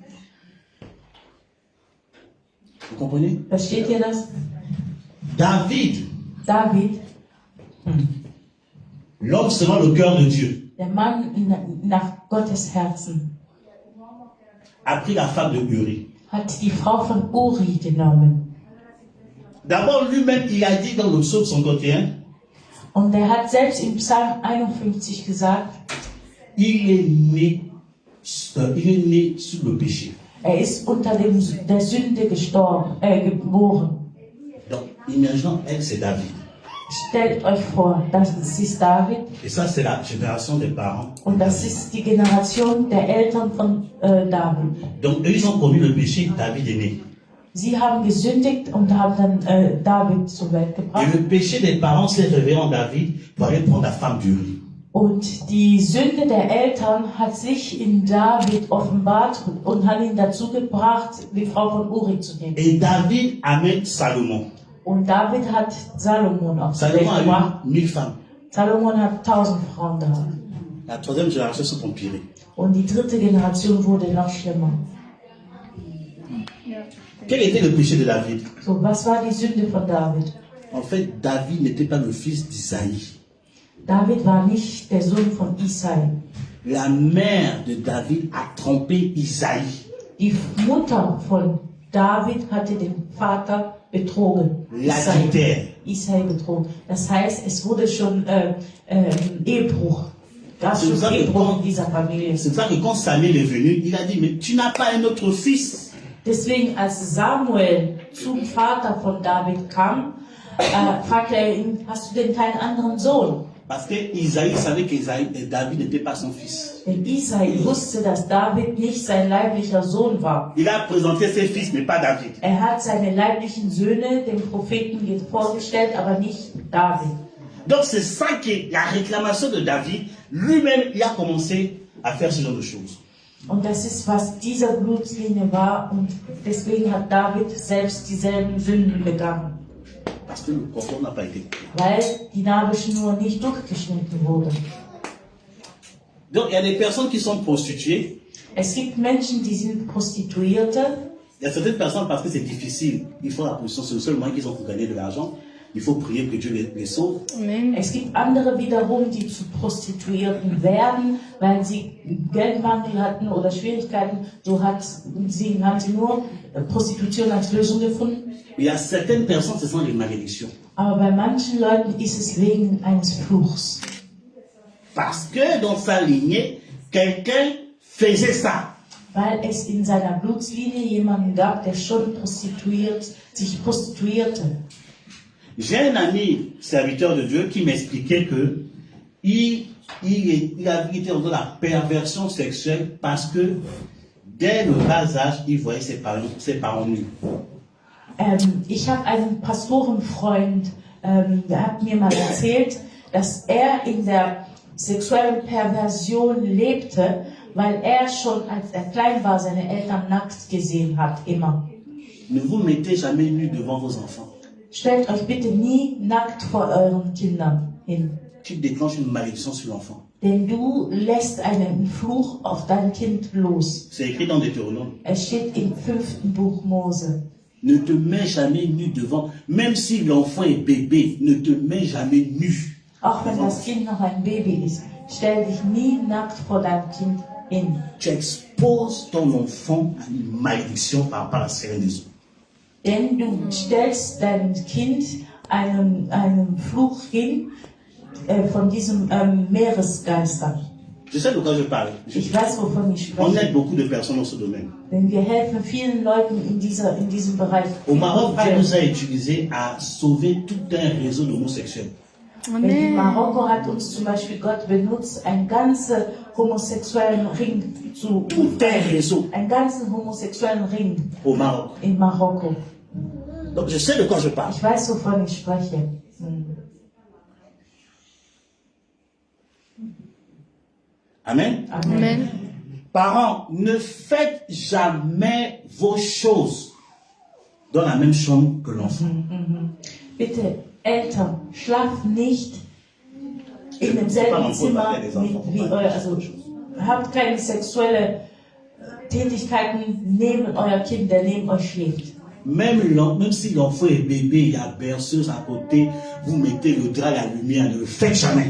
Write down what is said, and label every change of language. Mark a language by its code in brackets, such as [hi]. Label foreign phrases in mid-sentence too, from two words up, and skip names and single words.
[fr] Vous comprenez? [de] Versteht ihr das? [fr] David, David, l'homme selon le cœur de Dieu, [de] der Mann nach Gottes Herzen, [fr] a pris la femme de Uri. [de] hat die Frau von Uri genommen. [fr] D'abord, lui-même, il a dit dans le psaume 51, [de] Und er hat selbst im Psalm 51 gesagt, [fr] il est né sous le péché. [de] er ist unter der Sünde geboren. [fr] Donc, imaginons, elle, c'est David. [de] Stellt euch vor, das ist David [fr] Et ça, c'est la génération des parents. [de] und das ist die Generation der Eltern von David. [fr] Donc, eux, ils ont commis le péché, David est né. [de] Sie haben gesündigt und haben dann David zur Welt [fr] Et [de] gebracht. [fr] le péché des parents s'est révélé en David pour aller prendre la femme d'Uri. [de] Und die Sünde der Eltern hat sich in David offenbart und hat ihn dazu gebracht, die Frau von Uri zu nehmen. [fr] Et David amène Salomon. [de] Und David hat Salomon auf die Welt Salomon gebracht. [fr] a eu 1000 femmes. [de] Salomon hat 1000 Frauen gehabt. [fr] La troisième génération s'est empirée. [de] Und die dritte Generation wurde noch schlimmer. [fr] Quel était le péché de David? [de] So, was war die Sünde von David? [fr] En fait, David n'était pas le fils d'Isaïe. [de] David war nicht der Sohn von Isai. [fr] La mère de David a trompé Isaïe. [de] Die Mutter von David hatte den Vater betrogen. [fr] L'adultère. [de] Isai betrogen. Das heißt, es wurde schon Ehebruch. Gab [fr] C'est [de] schon [fr] ça que [de] Ehebruch [fr] quand- [de] in dieser Familie. [fr] C'est pour ça que quand Samuel est venu, il a dit, mais tu n'as pas un autre fils. [de] Deswegen, als Samuel zum Vater von David kam, fragte er ihn, hast du denn keinen anderen Sohn? [fr] Parce que Isaïe savait que David n'était pas son fils. [de] Denn Isai wusste, dass David nicht sein leiblicher Sohn war. [fr] Il a présenté ses fils, mais pas David. [de] Er hat seine leiblichen Söhne dem Propheten vorgestellt, aber nicht David. [fr] Donc c'est ça que la réclamation de David, lui-même, il a commencé à faire ce genre de choses. [de] Und das ist, was dieser Blutslinie war, und deswegen hat David selbst dieselben Sünden begangen, [fr] Parce que le cordon n'a pas été coupé. [de] weil die Nabelschnur nicht durchgeschnitten wurde. [fr] Donc il y a des personnes qui sont prostituées. [de] Es gibt Menschen, die sind Prostituierte. [fr] Il y a certaines personnes, parce que c'est difficile, ils font la prostitution, c'est le seul moyen qu'ils ont pour gagner de l'argent. Il faut prier que Dieu les sauve. Amen. [de] Es gibt andere wiederum, die zu Prostituierten werden, weil sie Geldmangel hatten oder Schwierigkeiten. So haben sie nur Prostitution als Lösung gefunden. [fr] Il y a certaines personnes, ce sont les malédictions. [de] Aber bei manchen Leuten ist es wegen eines Fluchs. [fr] Parce que dans sa lignée, quelqu'un faisait ça. [de] Weil es in seiner Blutslinie jemanden gab, der schon sich prostituierte. [fr] J'ai un ami serviteur de Dieu qui m'expliquait que il avait été dans la perversion sexuelle parce que dès le bas âge, il voyait ses parents nus. [de] Ich habe einen Pastorenfreund, der hat mir mal erzählt, dass er in der sexuellen Perversion lebte, weil er schon, als er klein war, seine Eltern nackt gesehen hat, immer. [fr] Ne vous mettez jamais nu devant vos enfants. [de] Stellt euch bitte nie nackt vor euren Kindern hin, [fr] Tu déclenches une malédiction sur l'enfant. [de] denn du lässt einen Fluch auf dein Kind los. [fr] C'est écrit dans Deutéronome. [de] Es steht im 5. Buch Mose. [fr] Ne te mets jamais nu devant, même si l'enfant est bébé, ne te mets jamais nu. [de] Auch wenn das Kind noch ein Baby ist, stell dich nie nackt vor deinem Kind hin. [fr] Tu exposes ton enfant à une malédiction par rapport à la sirène des eaux. [de] Denn du stellst dein Kind einem Fluch hin von diesem Meeresgeister. [fr] Je sais de quoi je parle. [de] Ich weiß, wovon ich [fr] On [de] spreche. [fr] aide beaucoup de personnes dans ce domaine. [de] Denn wir helfen vielen Leuten in diesem Bereich. [fr] Au Maroc, Dieu nous a utilisés à sauver tout un réseau d'homosexuels. [de] In Amen. Marokko hat uns zum Beispiel Gott benutzt, einen ganzen homosexuellen Ring zu [fr] Tout un réseau [de] einen ganzen homosexuellen Ring [fr] au Maroc. [de] in Marokko. [fr] Donc je sais de quoi je parle. [de] Ich weiß, wovon ich spreche. [fr] Amen. [de] Amen. [fr] Parents, ne faites jamais vos choses dans la même chambre que l'enfant. [de] Bitte, Eltern, schlaft nicht in demselben Zimmer wie euer, also habt keine sexuelle Tätigkeiten neben euer Kind, der neben euch schläft. [fr] Même si l'enfant est bébé, il y a berceuse à côté, vous mettez le drap, la lumière, ne le faites jamais.